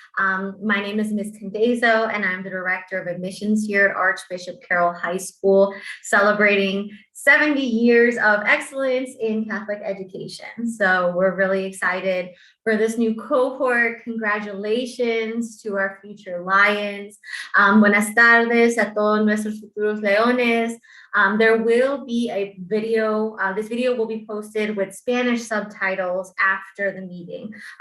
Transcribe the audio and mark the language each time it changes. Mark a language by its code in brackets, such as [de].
[en] My name is Ms. Condezo, and I'm the Director of Admissions here at Archbishop Carroll High School, celebrating 70 years of excellence in Catholic education. So we're really excited for this new cohort. Congratulations to our future Lions. [es] Buenas tardes a todos nuestros futuros leones. [en] There will be a video. This video will be posted with Spanish subtitles after the meeting.